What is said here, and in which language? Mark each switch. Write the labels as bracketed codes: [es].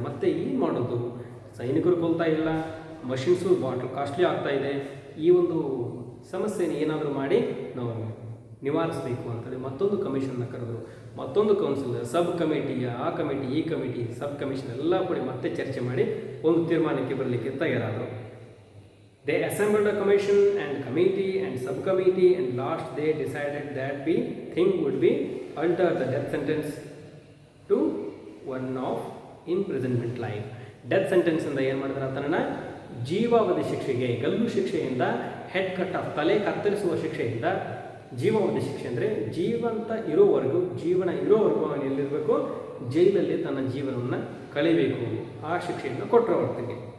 [kn] ಮತ್ತೆ ಏನು ಮಾಡೋದು, ಸೈನಿಕರು ಕೊಲ್ತಾ ಇಲ್ಲ, ಮಷಿನ್ಸು ಕಾಸ್ಟ್ಲಿ ಆಗ್ತಾ ಇದೆ, ಈ ಒಂದು ಸಮಸ್ಯೆನ ಏನಾದರೂ ಮಾಡಿ ನಾವು ನಿವಾರಿಸಬೇಕು ಅಂತೇಳಿ ಮತ್ತೊಂದು ಕಮಿಷನ್ನ ಕರೆದ್ರು. ಮತ್ತೊಂದು ಕೌನ್ಸಿಲ್, ಸಬ್ ಕಮಿಟಿ, ಆ ಕಮಿಟಿ, ಈ ಕಮಿಟಿ, ಸಬ್ ಕಮಿಷನ್ ಎಲ್ಲ ಕೂಡ ಮತ್ತೆ ಚರ್ಚೆ ಮಾಡಿ ಒಂದು ತೀರ್ಮಾನಕ್ಕೆ ಬರಲಿಕ್ಕೆ ತಯಾರಾದರು. [en] They assembled a commission and committee and subcommittee, and last they decided that the thing would be alter the death sentence to one of imprisonment life. [kn] Death sentence ಇಂದ ಏನು ಮಾಡಿದ್ರೆ ಆತನನ್ನು ಜೀವಾವಧಿ ಶಿಕ್ಷೆಗೆ, ಗಲ್ಲು ಶಿಕ್ಷೆಯಿಂದ [en] head cut off [kn] ತಲೆ ಕತ್ತರಿಸುವ ಶಿಕ್ಷೆಯಿಂದ ಜೀವಾವಧಿ ಶಿಕ್ಷೆ ಅಂದರೆ ಜೀವನ ಇರೋವರೆಗೂ ಅವನು ಎಲ್ಲಿರಬೇಕು, ಜೈಲಲ್ಲಿ ತನ್ನ ಜೀವನವನ್ನು ಕಳಿಬೇಕು, ಆ ಶಿಕ್ಷೆಯನ್ನು ಕೊಟ್ಟರು ಹೊರತಿಗೆ.